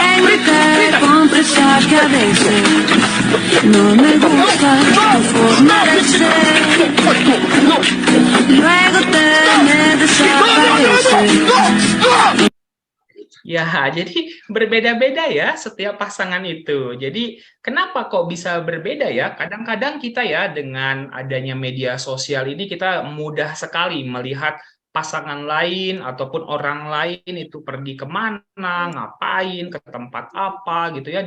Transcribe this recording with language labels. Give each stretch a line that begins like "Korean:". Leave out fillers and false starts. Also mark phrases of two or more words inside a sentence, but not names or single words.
Spanish: Rita, confesar que a veces no me gusta tu forma de ser. Luego te me desapareces.
Indonesian: Ya, jadi berbeda-beda ya setiap pasangan itu. Jadi kenapa kok bisa berbeda ya? Kadang-kadang kita ya dengan adanya media sosial ini kita mudah sekali melihat pasangan lain ataupun orang lain itu pergi kemana, ngapain, ke tempat apa gitu ya.